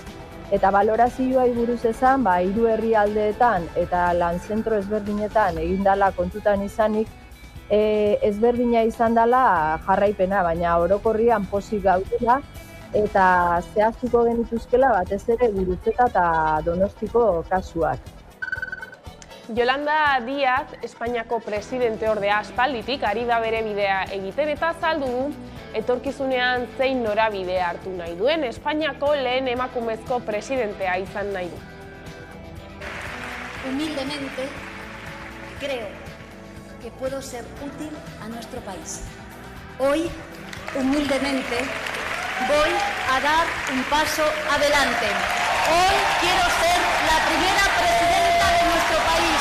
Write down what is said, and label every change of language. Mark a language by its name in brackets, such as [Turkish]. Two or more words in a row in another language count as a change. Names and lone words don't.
[Basque] Eta balorazioai buruz esan, 3 herrialdeetan eta lan zentro ezberdinetan egin dela kontutan izanik, ezberdina izan dela jarraipena, baina orokorrian pozik gaudela eta zehaztuko genituzkela batez ere Gurutzeta eta Donostiko kasuak. Yolanda Díaz, Espainiako presidente ordea aspalditik ari da bere bidea egiten eta azaldu du etorkizunean zein norabide hartu nahi duen Espainiako lehen emakumezko presidentea izan nahi du. [Spanish] Humildemente, creo que puedo ser útil a nuestro país. Hoy, humildemente, voy a dar un paso adelante. Hoy quiero ser la primera presidenta de nuestro país.